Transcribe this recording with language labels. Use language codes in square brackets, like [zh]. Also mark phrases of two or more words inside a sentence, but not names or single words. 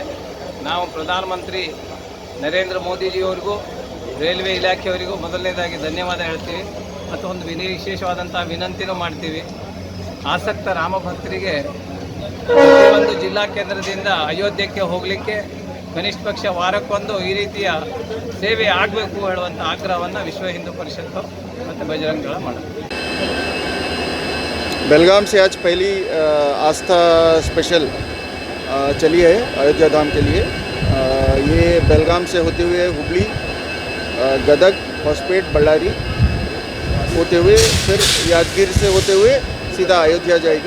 [kn] ನಾವು ಪ್ರಧಾನಮಂತ್ರಿ ನರೇಂದ್ರ ಮೋದಿಜಿಯವರಿಗೂ ರೈಲ್ವೆ ಇಲಾಖೆಯವರಿಗೂ ಮೊದಲನೇದಾಗಿ ಧನ್ಯವಾದ ಹೇಳ್ತೀವಿ ಮತ್ತು ಒಂದು ವಿಶೇಷವಾದಂಥ ವಿನಂತಿನೂ ಮಾಡ್ತೀವಿ. ಆಸಕ್ತ ರಾಮ ಭಕ್ತರಿಗೆ ಒಂದು ಜಿಲ್ಲಾ ಕೇಂದ್ರದಿಂದ ಅಯೋಧ್ಯೆಗೆ ಹೋಗಲಿಕ್ಕೆ ಕನಿಷ್ಠ ಪಕ್ಷ ವಾರಕ್ಕೊಂದು ಈ ರೀತಿಯ ಸೇವೆ ಆಗಬೇಕು ಹೇಳುವಂಥ ಆಗ್ರಹವನ್ನು ವಿಶ್ವ ಹಿಂದೂ ಪರಿಷತ್ತು ಮತ್ತು ಬಜರಂಗ ದಳ ಮಾಡುತ್ತೆ. [hi] बेलगाम से आज पहली आस्था स्पेशल चली है अयोध्या धाम के लिए। ये बेलगाम से होते हुए हुबली, गदग, होसपेट, बल्लारी होते हुए फिर यादगीर से होते हुए सीधा अयोध्या जाएगी।